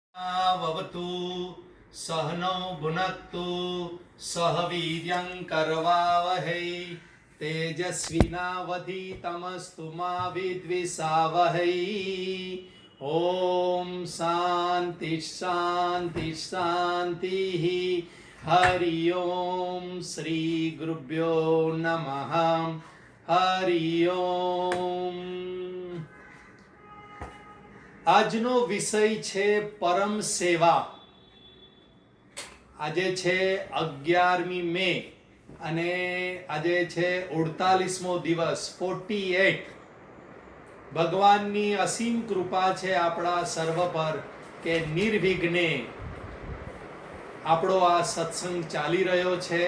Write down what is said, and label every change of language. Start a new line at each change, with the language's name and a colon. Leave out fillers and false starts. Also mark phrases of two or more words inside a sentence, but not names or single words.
Sanskrit: ववतु सहनौ भुनक्तु सह वीर्यं करवावहै तेजस्विनावधीतमस्तु मा विद्विषावहै। ओम शांति शांति शांति। हरि ओम श्री गुरुभ्यो नमः। हरि ओम।
Gujarati: આજનો વિષય છે પરમ સેવા। આજે છે 11મી મે અને આજે છે 48મો દિવસ 48। ભગવાનની અસીમ કૃપા છે આપણા સર્વ પર કે નિર્વિઘ્ને આપણો આ સત્સંગ ચાલી રહ્યો છે।